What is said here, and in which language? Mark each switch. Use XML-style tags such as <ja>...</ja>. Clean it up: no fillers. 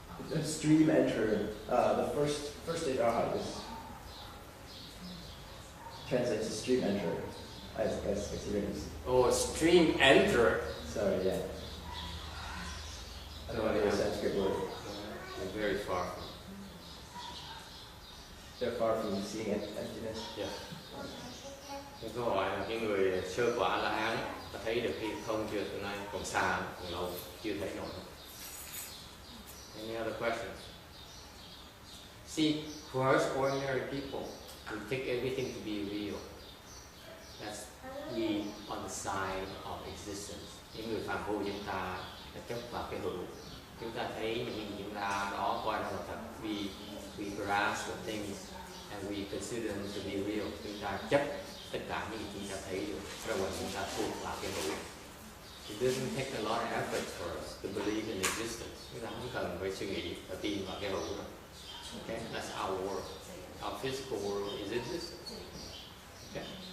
<en>The stream enterer, the first stage arhat is translates to stream enterer as experience. Oh, stream enter. Sorry, yeah. I don't know the Sanskrit word. They're very far from. They're far from seeing emptiness. Yeah.</en> <vi>Cái câu hỏi là cái người sơ quả La Hán ta thấy được cái không chưa, từ nay còn xa, còn lâu, chưa thấy nổi.</vi> <en>Any other questions? See, for us ordinary people, we take everything to be real. That's we on the side of existence.</en> <vi>Những người phàm phu chúng ta là chấp vào cái hữu. Chúng ta thấy những gì chúng ta đó coi là thật.</vi> <en>We grasp the things and we consider them to be real.</en> <vi>Chúng ta chấp tất cả những gì chúng ta thấy được. Rồi chúng ta thuộc vào cái hữu.</vi> <en>It doesn't take a lot of effort for us to believe in existence.</en> <vi>Chúng ta không cần phải suy nghĩ và tin vào cái hữu đâu.</vi> <en>Okay, that's our world. Our physical world is existence. Okay.</en>